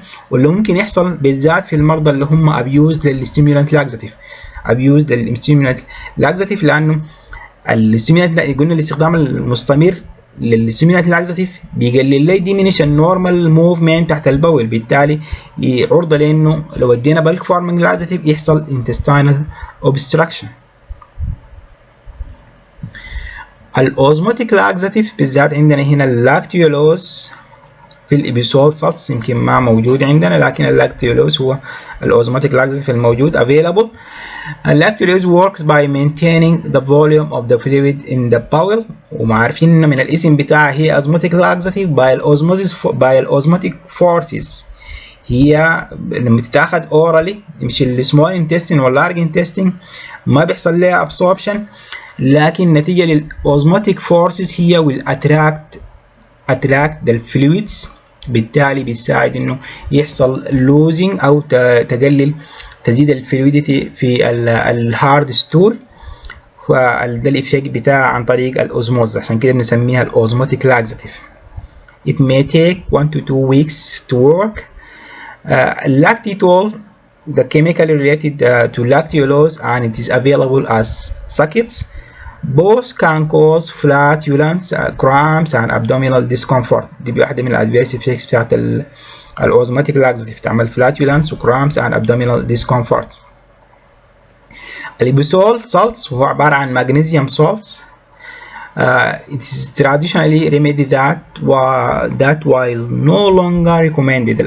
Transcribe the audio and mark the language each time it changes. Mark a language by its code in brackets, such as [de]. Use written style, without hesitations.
[ar] واللي ممكن يحصل بالذات في المرضى اللي هم abused للstimulant laxative لأنه الstimulant قلنا الاستخدام المستمر للstimulant laxative بيقلل لي diminish النورمال موفمنت تحت البول، بالتالي عرضة لأنه لو ادينا bulk forming laxative يحصل intestinal obstruction. الأوزموتيك لاكزاتيف بالذات عندنا هنا اللاكتيولوز في الإبيسول سالتس يمكن ما موجود عندنا، لكن اللاكتيولوز هو الأوزموتيك لاكزاتيف الموجود available. [en] اللاكتيولوز works by maintaining the volume of the fluid in the bowel، [ar] وعارفين من الاسم بتاعها هي [en] osmotic laxative by osmotic forces. [ar] هي لما تتاخد orally مش السمول intestine واللارج intestine ما بيحصل لها absorption، لكن نتيجة للأوزموتيك فورسز هي [en] will attract the fluids، [ar] بالتالي بيساعد انه يحصل losing او تزيد الفلويديتي في الهارد ستول، فده الإفكت بتاعها عن طريق الأوزموز. عشان كده بنسميها الأوزموتيك لاكزاتيف. [en] It may take 1 to 2 weeks to work. Lactitol, the chemical related to lactulose, and it is available as sockets. Both can cause flatulence, cramps and abdominal discomfort. [ar] دي واحدة من الادفيرس افكتس بتاعت الاوزماتيك لاكزاتيف، تعمل flatulence و [en] cramps and abdominal discomfort. [ar] الإبيسول salts هو عبارة عن magnesium salts. [en] It is traditionally remedy that while no longer recommended.